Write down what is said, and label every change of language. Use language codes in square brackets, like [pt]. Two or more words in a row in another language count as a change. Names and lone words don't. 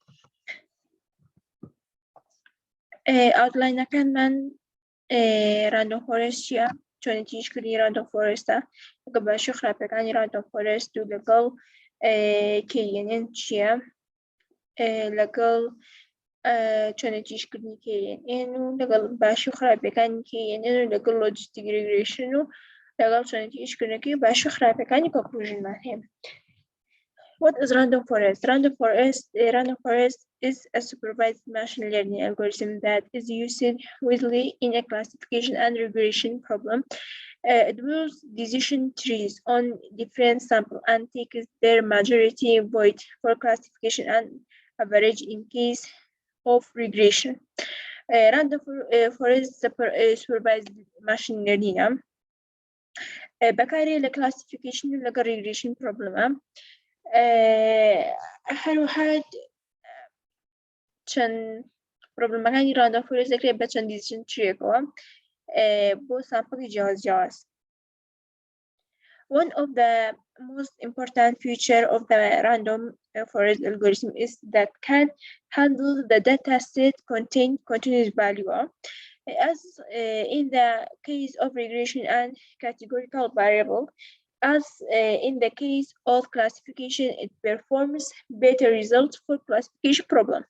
[ckb] ئاوتلاینەکانمان [en] random forest [ckb] چییە چۆنێتی ئیشکردنی [en] random forest [ckb] لەگەڵ باشی و خراپەکانی [en] random forest [ckb] و لەگەڵ کەینێن چییە لەگەڵ چۆنێتی ئیشکردنی کێن و لەگەڵ باشی و خراپەکانی کێن و لەگەڵ [en] logistic regression [ckb] و لەگەڵ چۆنێتی ئیشکردنەکەی باشی و خراپەکانی کۆنکلوژنمان هەیە. [en] What is random forest? Random forest is a supervised machine learning algorithm that is used widely in a classification and regression problem. It builds decision trees on different samples and takes their majority weight for classification and average in case of regression. Random forest supervised machine learning [ckb] بەکارێ لە classification و لەگەڵ [en] regression problem [ckb] هەروەها چەند پرۆبلەمەکانی [en] random forest [ckb] دەکرێت بە چەند [en] decision treeەکەوە [ckb] بۆ سامپڵی جیاواز. [en] One of the most important features of the random forest algorithm is that can handle the data set contain continuous value. As in the case of regression and categorical variable, as in the case of classification, it performs better results for classification problem.